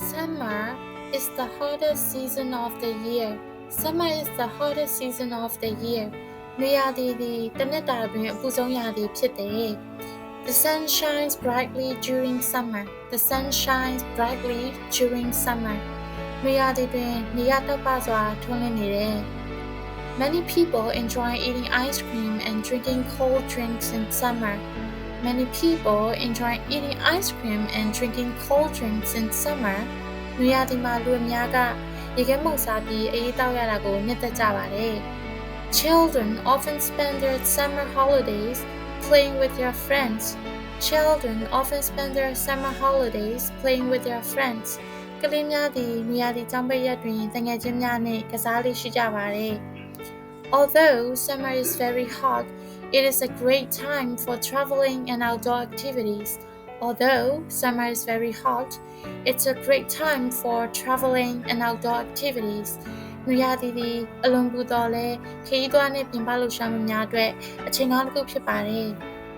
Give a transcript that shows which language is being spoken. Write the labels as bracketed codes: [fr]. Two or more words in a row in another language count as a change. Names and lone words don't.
[en] Summer is the hottest season of the year. Summer is the hottest season of the year. [my] နွေရာသီသည်တစ်နှစ်တာတွင်အပူဆုံးရာသီဖြစ်တယ် [en] The sun shines brightly during summer. The sun shines brightly during summer. [my] နွေရာသီတွင်နေရာတောက်ပစွာထွန်းလင်းနေတယ် [en] Many people enjoy eating ice cream and drinking cold drinks in summer. Many people enjoy eating ice cream and drinking cold drinks in summer. [my] နွေရာသီမှာလူအများကရေခဲမှုန့်စားပြီးအအေးတောက်ရတာကိုနှစ်သက်ကြပါတယ် [en] Children often spend their summer holidays playing with their friends. Children often spend their summer holidays playing with their friends. [my] ကလေးများသည်နွေရာသီကျောင်းပိတ်ရက်တွင်တငယ်ချင်းများနှင့်ကစားလေ့ရှိကြပါတယ် [en] Although summer is very hot, it is a great time for traveling and outdoor activities. Although summer is very hot, it's a great time for traveling and outdoor activities. [my] နွေရာသီသည်အလွန်ပူသော်လည်းခရီးသွားနှင့်ပြင်ပလှုပ်ရှားမှုများအတွက်အချိန်ကောင်းတစ်ခုဖြစ်ပါတယ်